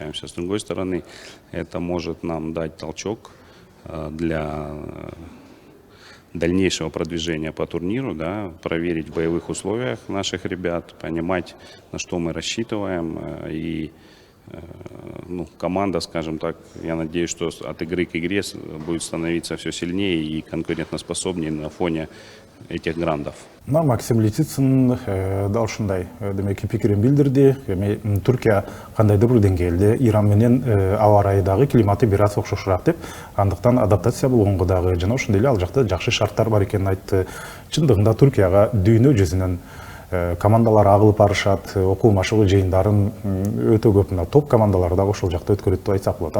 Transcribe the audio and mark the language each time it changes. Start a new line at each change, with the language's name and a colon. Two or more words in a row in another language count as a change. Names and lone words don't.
Russian: С другой стороны, это может нам дать толчок для дальнейшего продвижения по турниру, да, проверить в боевых условиях наших ребят, понимать, на что мы рассчитываем. И команда, скажем так, я надеюсь, что от игры к игре будет становиться все сильнее и конкурентоспособнее на фоне этих грандов.
Kyrgyz: Максим Лисицын да ушундай демек пикирин билдирди. Эми Түркия кандайдыр бир деңгээлде Иран менен аба ырайдагы климаты бир аз окшошураак деп, андыктан адаптация болгонго дагы жана ошондой эле ал жакта жакшы шарттар бар экенин айтты. Чындыгында Түркияга дүйнө жүзүнөн командалар агылып барышат, окуу машыгуу жыйындарын өтө көп топ командалар дагы ошол жакта өткөрөт деп айтсак болот.